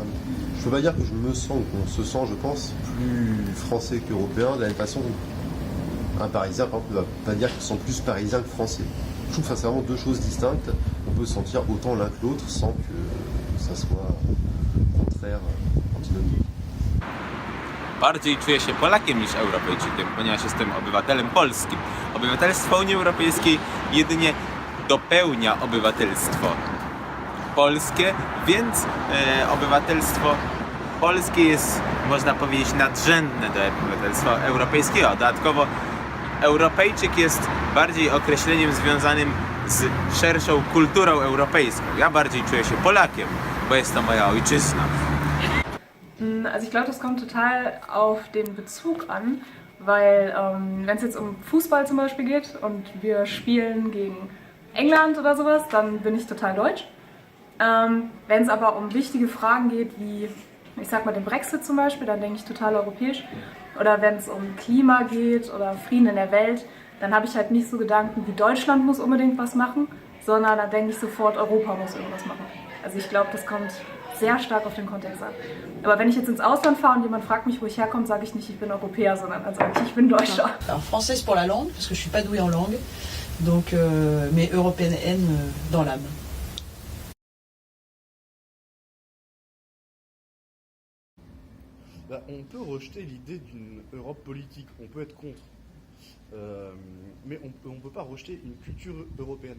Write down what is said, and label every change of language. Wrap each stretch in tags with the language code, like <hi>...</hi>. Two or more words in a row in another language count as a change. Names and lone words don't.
<fr>Je peux pas dire que je me sens, ou qu'on se sent, je pense, plus français qu'européen, de la même façon qu'un Parisien, par exemple, ne va pas dire qu'il se sent plus parisien que français. Je trouve que c'est vraiment deux choses distinctes. On peut se sentir autant l'un que l'autre sans que ça soit contraire, antinomique.</fr> <pl>Bardziej czuję się Polakiem niż Europejczykiem, ponieważ jestem obywatelem polskim. Obywatelstwo Unii Europejskiej jedynie dopełnia obywatelstwo polskie, więc obywatelstwo polskie jest, można powiedzieć, nadrzędne do obywatelstwa europejskiego. Dodatkowo Europejczyk jest bardziej określeniem związanym z szerszą kulturą europejską. Ja bardziej czuję się Polakiem, bo jest to moja ojczyzna.</pl> <de>Also ich glaube, das kommt total auf den Bezug an, weil wenn es jetzt um Fußball zum Beispiel geht und wir spielen gegen England oder sowas, dann bin ich total deutsch. Wenn es aber um wichtige Fragen geht, wie ich sag mal den Brexit zum Beispiel, dann denke ich total europäisch. Oder wenn es um Klima geht oder Frieden in der Welt, dann habe ich halt nicht so Gedanken wie Deutschland muss unbedingt was machen, sondern dann denke ich sofort, Europa muss irgendwas machen. Also ich glaube, das kommt sehr stark auf den Kontext an. Aber wenn ich jetzt ins Ausland fahre und jemand fragt mich, wo ich herkomme, sage ich nicht, ich bin Europäer, sondern dann sage ich bin Deutscher.</de> <fr>Alors française pour la langue, parce que je suis pas douée en langue, donc mais européenne dans l'âme. On peut rejeter l'idée d'une Europe politique, on peut être contre, mais on ne peut pas rejeter une culture européenne.</fr>